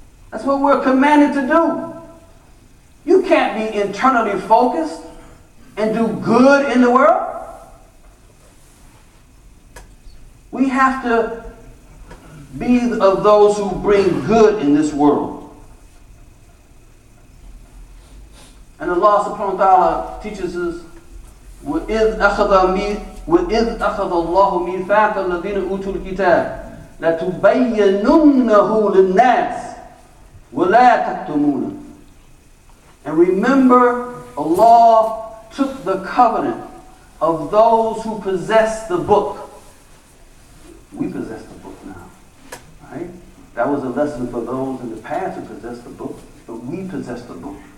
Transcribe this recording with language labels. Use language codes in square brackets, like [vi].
[en] That's what we're commanded to do. You can't be internally focused and do good in the world. We have to be of those who bring good in this world. And Allah subhanahu wa ta'ala teaches us, [ar] وَإِذْ أَخَذَ اللَّهُ مِيثَاقَ الَّذِينَ أُوتُوا الْكِتَابَ لَتُبَيَّنُنَّهُ لِلنَّاسِ وَلَا تَكْتُمُونَ. [en] And remember, Allah took the covenant of those who possess the book. We possess the book now, right? That was a lesson for those in the past who possessed the book, but we possess the book.